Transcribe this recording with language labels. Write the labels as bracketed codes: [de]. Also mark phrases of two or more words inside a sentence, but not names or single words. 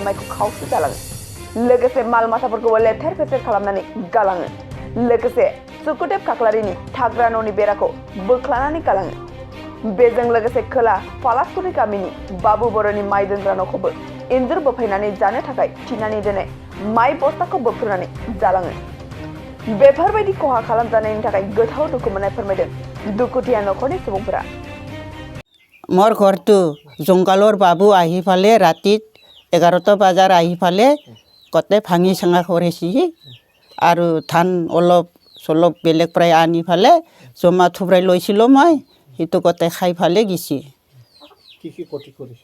[brx] माइखौ खावसे जालाङो लोगोसे माल माथाफोरखौबो लेथेर फेथेर खालामनानै गालाङो लोगोसे सुकुदेब खाख्लारिनि थाग्रा न'नि बेराखौ बोख्लानानै गालाङो बेजों लोगोसे खोला फालासगुरि गामिनि बाबु बर'नि माइ दोनग्रा न'खौबो इन्जुर बोफायनानै जानो थाखाय थिनानै दोननाय माइ बस्ताखौ बोफ्रुनानै जालाङो बेफोरबायदि खहा खालामजानायनि थाखाय गोथाव दुखु मोननाय फोरमायदों दुखुथिया न'खरनि सुबुंफोरा [as] मोर घरটো জংকালৰ বাবু আহি ফালে ৰাতি 11টা বজাৰ আহি ফালে কতে ভাঙি চাঙা কৰিছি আৰু ধান অলপ চলপ বেলেগ প্ৰায় আনি ফালে জমা থুব্রাই লৈছিলো মই এটো কতে খাই ফালে গিছি কি কি ক্ষতি কৰিছে